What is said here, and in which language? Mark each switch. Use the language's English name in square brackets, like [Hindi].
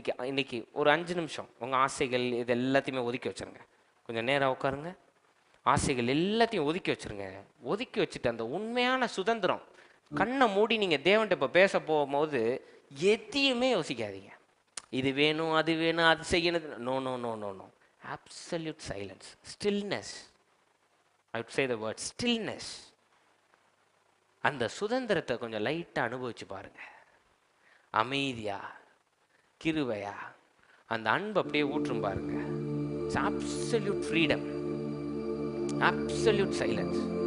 [Tamil] இன்னைக்கு ஒரு 5 நிமிஷம் உங்கள் ஆசைகள் இது எல்லாத்தையுமே ஒதுக்கி வச்சுருங்க. கொஞ்சம் நேரம் உட்காருங்க. ஆசைகள் எல்லாத்தையும் ஒதுக்கி வச்சுருங்க. ஒதுக்கி வச்சுட்டு அந்த உண்மையான சுதந்திரம், கண்ணை மூடி நீங்கள் தேவன்கிட்ட இப்போ பேச போகும்போது எதையுமே யோசிக்காதீங்க. இது வேணும், அது வேணும், அது செய்யணும். No no no no no. [English] Absolute silence, stillness. I would say the word stillness. [Tamil] அந்த சுதந்திரத்தை கொஞ்சம் லைட்டாக அனுபவிச்சு பாருங்க. அமைதியா, கிருபையா, அந்த அன்பு அப்படியே ஊற்றும் பாருங்க. [English] It's absolute freedom, absolute silence.